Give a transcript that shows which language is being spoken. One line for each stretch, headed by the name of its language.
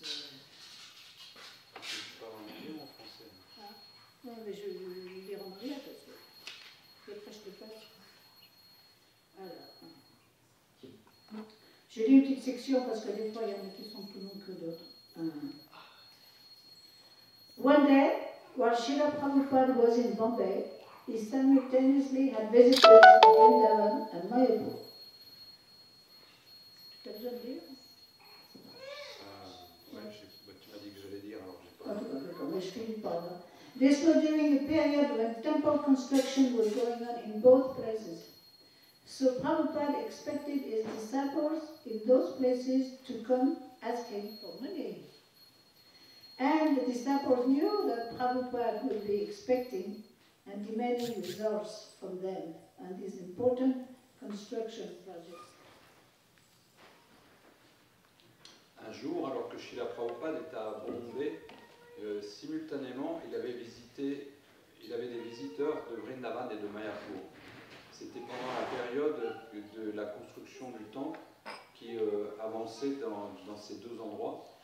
French: Tu parles en anglais ou en français? Ah, non, mais je vais lire en anglais parce que après je te passe. Alors, j'ai lu une petite section parce que des fois il y en a qui sont plus longs que d'autres.
English: One day, while Srila Prabhupada was in Bombay, he simultaneously had visited Vrindavan and Mayapur.
French: Tu as besoin de lire? Ouais, tu m'as dit que j'allais dire, alors j'ai pas. Ah, d'accord, mais je finis par là.
English: This was during a period when temple construction was going on in both places. So Prabhupada expected his disciples in those places to come asking for money. And the disciples knew that Prabhupada would be expecting and demanding results from them on these important construction projects.
French: Un jour, alors que Srila Prabhupada était à Bombay, simultanément, il avait des visiteurs de Vrindavan et de Mayapur. C'était pendant la période de la construction du temple qui avançait dans ces deux endroits.